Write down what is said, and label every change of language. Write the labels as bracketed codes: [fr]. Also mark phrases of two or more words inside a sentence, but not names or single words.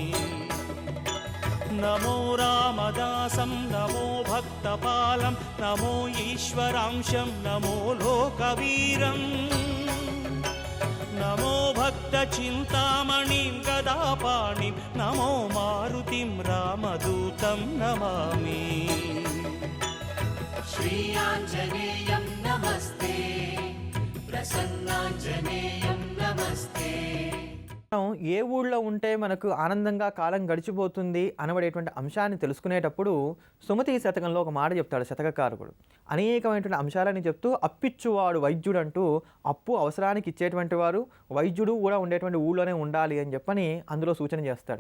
[sa] నమో రామదాసం నమో భక్తపాలం నమో ఈశ్వరాంశం నమో లోకవీరం నమో భక్త చింతామణిం గదాపాణిం నమో మారుతిం రామదూతం నమామి. श्री आञ्जनेयं नमस्ते प्रसन्नाञ्जनेयं नमस्ते. [te] మనం ఏ ఊళ్ళో ఉంటే మనకు ఆనందంగా కాలం గడిచిపోతుంది అనబడేటువంటి అంశాన్ని తెలుసుకునేటప్పుడు సుమతి శతకంలో ఒక మాట చెప్తాడు శతకకారకుడు. అనేకమైనటువంటి అంశాలని చెప్తూ అప్పిచ్చువాడు వైద్యుడు అంటూ అప్పు అవసరానికి ఇచ్చేటువంటి వారు వైద్యుడు కూడా ఉండేటువంటి ఊళ్ళోనే ఉండాలి అని చెప్పని అందులో సూచన చేస్తాడు.